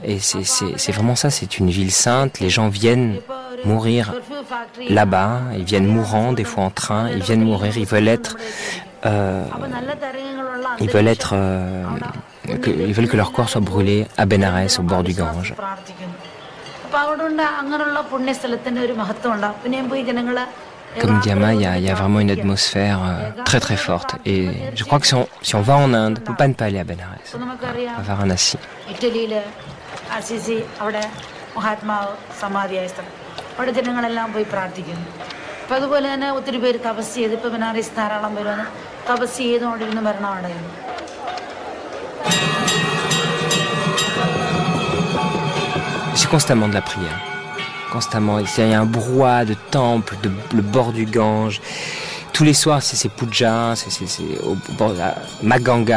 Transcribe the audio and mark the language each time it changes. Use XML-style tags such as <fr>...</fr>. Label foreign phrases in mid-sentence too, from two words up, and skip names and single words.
<fr>Et c'est vraiment ça, c'est une ville sainte. Les gens viennent mourir là-bas, ils viennent mourants, des fois en train, ils viennent mourir, ils veulent que leur corps soit brûlé à Benares, au bord du Gange. Comme dit Amma, il y a vraiment une atmosphère très très forte. Et je crois que si on va en Inde, on ne peut pas ne pas aller à Benares, à Varanasi.</fr> <ml>അവിടെ ജനങ്ങളെല്ലാം പോയി പ്രാർത്ഥിക്കുന്നു. അപ്പം അതുപോലെ തന്നെ ഒത്തിരി പേര് തപസ് ചെയ്ത് ഇപ്പം ബനാറസ് ധാരാളം പേര് തപസ് ചെയ്തുകൊണ്ടിരുന്ന മരണമാണ്.</ml> <fr>C'est constamment de la prière. Constamment. Il y a un brouhaha de temples, le bord du Gange. Tous les soirs, c'est puja, c'est au bord de Maganga.</fr>